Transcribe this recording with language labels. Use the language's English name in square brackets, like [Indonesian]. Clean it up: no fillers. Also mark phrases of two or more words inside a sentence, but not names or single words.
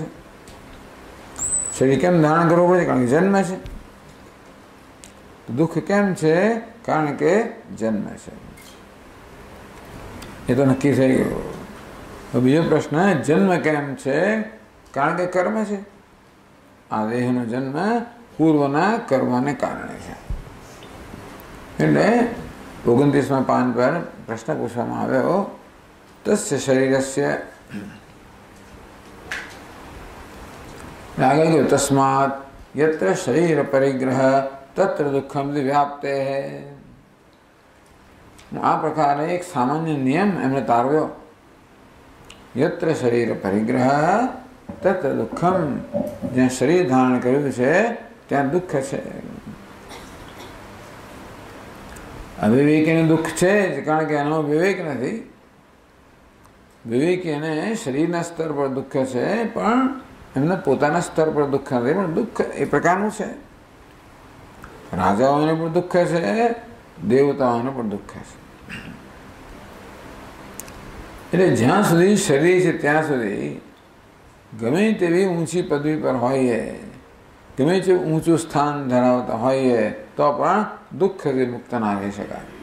[Gujarati] શરીર કેમ ધારણ કરવું પડે? કારણ કે જન્મ છે। તો દુખ કેમ છે? કારણ કે જન્મ છે। એ તો નક્કી થઈ ગયો। તો બીજો પ્રશ્ન છે જન્મ કેમ છે? કારણ કે કર્મ છે. આ દેહનો જન્મ પૂર્વના કર્મને કારણે છે। એટલે 29 પાન પર પ્રશ્ન પૂછવામાં આવ્યો [Sanskrit] तस्य शरीरस्य [Gujarati] આગે ગયો [Sanskrit] तस्मात् यत्र शरीर परिग्रह तत्र दुखम व्याप्ते है। [Gujarati] આ પ્રકાર એક સામાન્ય નિયમ એમણે તારવ્યો। [Sanskrit] यत्र शरीर परिग्रह तत्र दुखम। [Gujarati] જ્યાં શરીર ધારણ કર્યું છે ત્યાં દુખ છે। અવિવેકીને દુખ છે કારણ કે એનો વિવેક નથી। વિવેકીને શરીરના સ્તર પર દુખ છે પણ એમને પોતાના સ્તર પર દુઃખ નથી, પણ દુઃખ એ પ્રકારનું છે. રાજાઓને પણ દુઃખ છે, દેવતાઓને પણ દુઃખ છે. એટલે જ્યાં સુધી શરીર છે ત્યાં સુધી ગમે તેવી ઊંચી પદવી પર હોઈએ, ગમે તે ઊંચું સ્થાન ધરાવતા હોઈએ, તો પણ દુઃખથી મુક્ત ના રહી શકાય.